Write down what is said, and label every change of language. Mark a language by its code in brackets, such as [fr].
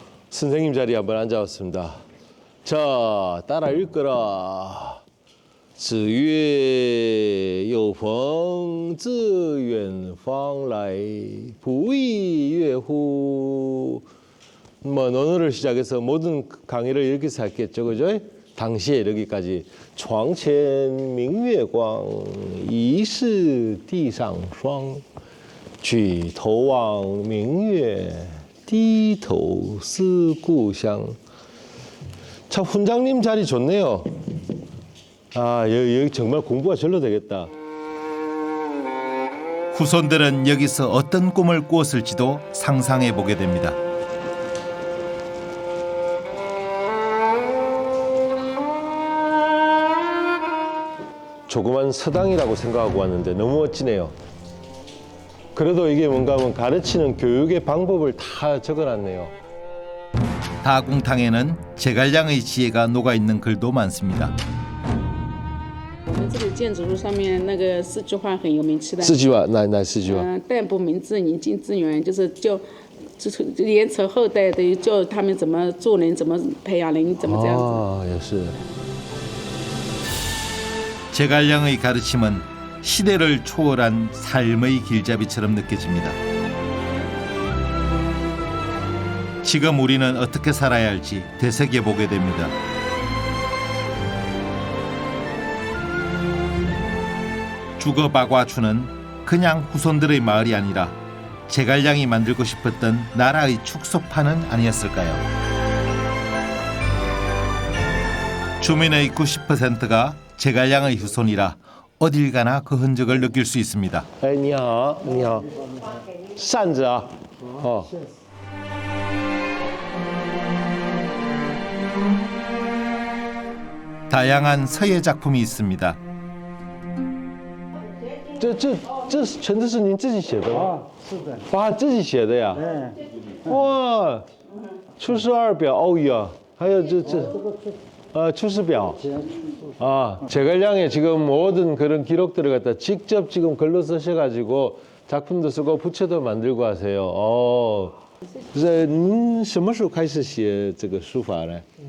[ko] 선생님 자리에 한번 앉아왔습니다. 자, 따라 읽거라. [zh] 子曰有朋自远方来不亦乐乎 [ko] 뭐 논어를 시작해서 모든 강의를 여기서 했겠죠. 그죠? 당시에 이르기까지 [zh] 床前明月光疑是地上霜举头望明月低头思故乡 [ko] 참 훈장님 자리 좋네요. 여기 정말 공부가 절로 되겠다. 후손들은 여기서 어떤 꿈을 꾸었을지도 상상해 보게 됩니다. 조그만 서당이라고 생각하고 왔는데 너무 멋지네요. 그래도 이게 뭔가 하면 가르치는 교육의 방법을 다 적어놨네요. 따궁탕에는 제갈량의 지혜가 녹아있는 글도 많습니다. [zh] 我们这里建筑物上面那个4句话很有名气的。 4句话，哪4句话？淡泊明志，宁静致远，就是连承后代的，教他们怎么做人，怎么培养人，怎么这样子。也是。 [ko] 제갈량의 가르침은 시대를 초월한 삶의 길잡이처럼 느껴집니다. 지금 우리는 어떻게 살아야 할지 되새겨보게 됩니다. 주거박와추는 그냥 후손들의 마을이 아니라 제갈량이 만들고 싶었던 나라의 축소판은 아니었을까요? 주민의 90%가 제갈량의 후손이라 어딜 가나 그 흔적을 느낄 수 있습니다. [zh] 你好，扇子啊， [ko] 다양한 서예 작품이 있습니다. [zh] 这全都是您自己写的吗？是的。啊，自己写的呀？哇，出师二表，哦呀，还有出师表。 [ko] 아, 제갈량의 지금 모든 그런 기록들을 갖다 직접 지금 글로 쓰셔가지고 작품도 쓰고 부채도 만들고 하세요. [zh] 您什么时候开始写这个书法呢